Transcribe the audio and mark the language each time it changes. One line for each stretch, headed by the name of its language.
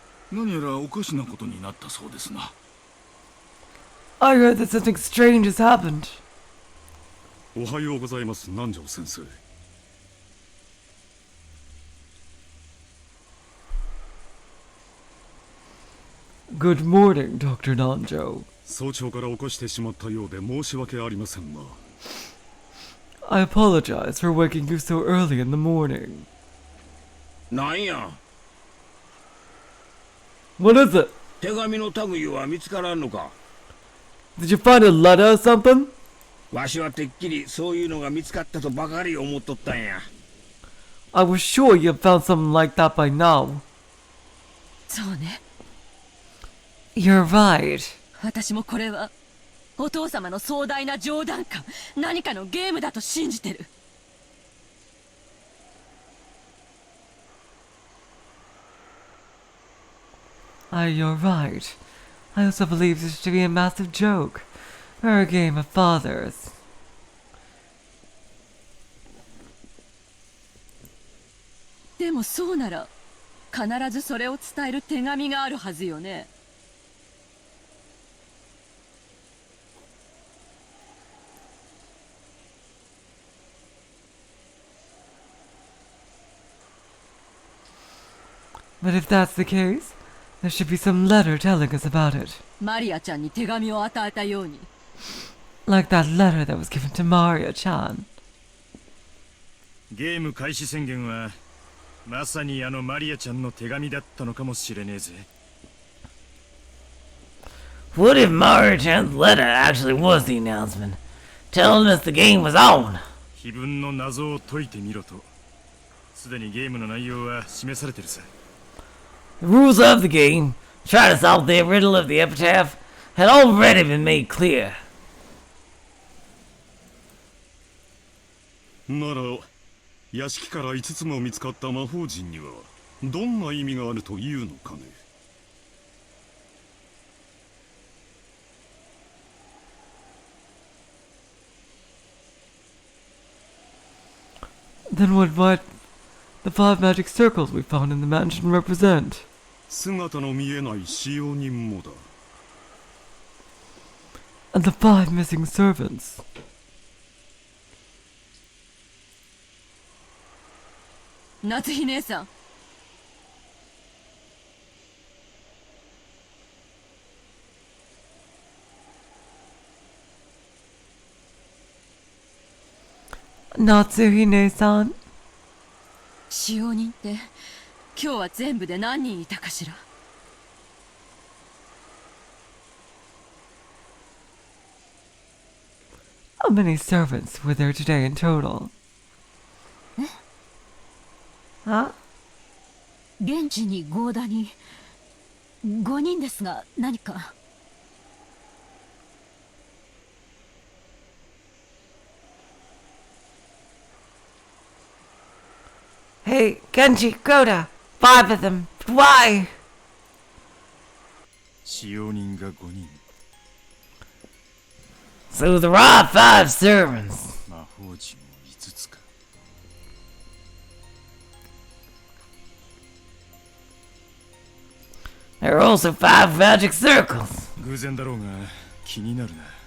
Japanese: 何やらおかしなことになったそうですな。
English: I heard that something strange has happened.
Japanese: おはようございます、南條先生。
English: Good morning, Dr. Nanjo.
Japanese: 早朝から起こしてしまったようで申し訳ありませんが。
English: I apologize for waking you so early in the morning.
Japanese: なんや、
English: What is it?
Japanese: 手紙の類は見つからんのか。
English: Did you find a letter or something?
Japanese: わしはてっきりそういうのが見つかったとばかり思っとったんや。
English: I was sure you had found something like that by now.
Japanese: そうね。
English: You're right.
Japanese: 私もこれは。お父様の壮大な冗談か何かのゲームだと信じてる。
English: You're right. I also believe this to be a massive joke, or a game of fathers.
Japanese: でもそうなら必ずそれを伝える手紙があるはずよね。
English: But if that's the case, there should be some letter telling us about it.
Japanese: マリアちゃんに手紙を与えたように。
English: Like that letter that was given to Maria-chan.
Japanese: ゲーム開始宣言はまさにあのマリアちゃんの手紙だったのかもしれねえぜ。
English: What if Maria-chan's letter actually was the announcement, telling us the game was on?
Japanese: 碑文の謎を解いてみろと。すでにゲームの内容は示されてるさ。
English: The rules of the game, try to solve the riddle of the epitaph, had already been made clear.
Japanese: なら屋敷から5つも見つかった魔法陣にはどんな意味があるというのかね。
English: Then what might the 5 magic circles we found in the mansion represent?
Japanese: 姿の見えない使用人もだ。
English: And the 5 missing servants.
Japanese: 夏日姉さん。
English: Natsuhine-san?
Japanese: 使用人って今日は全部で何人いたかしら。
English: How many servants were there today in total?
Japanese: 現地にゴーダに5人ですが何か。
English: Hey, Genji, Goda, 5 of them. Why?
Japanese: 使用人が5人。
English: So there are 5 servants.
Japanese: 魔法陣も5つか。
English: There are also 5 magic circles.
Japanese: 偶然だろうが気になるな。